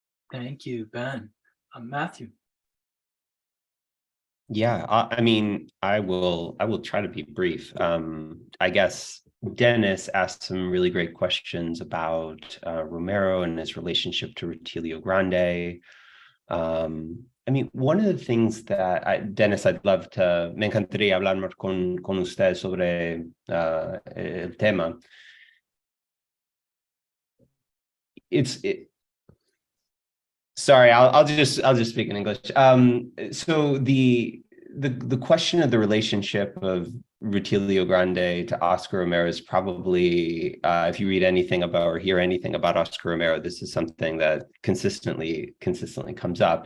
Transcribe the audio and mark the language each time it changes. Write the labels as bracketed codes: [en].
[en] Thank you, Ben. Matthew. Yeah, I mean, I will try to be brief. I guess Dennis asked some really great questions about Romero and his relationship to Rutilio Grande. I mean, one of the things that Dennis, I'd love to, [es] me encantaría hablar más con usted sobre el tema. [en] Sorry, I'll just speak in English. So the question of the relationship of Rutilio Grande to Oscar Romero is probably, if you read anything about or hear anything about Oscar Romero, this is something that consistently comes up.